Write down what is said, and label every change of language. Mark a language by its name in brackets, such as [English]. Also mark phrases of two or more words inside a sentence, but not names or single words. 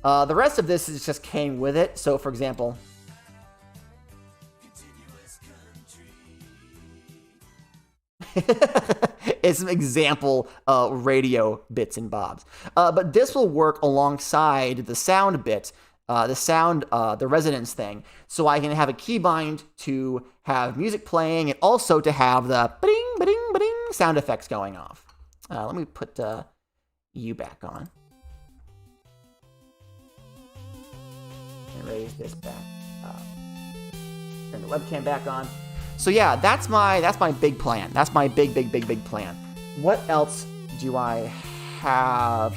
[English] The rest of this is just came with it. So, for example, it's some example radio bits and bobs. But this will work alongside the sound bit, the resonance thing. So I can have a keybind to have music playing and also to have the ba-ding, ba-ding, ba-ding sound effects going off. Let me put you back on. And raise this back up. Turn the webcam back on. So yeah, that's my big plan. That's my big plan. What else do I have?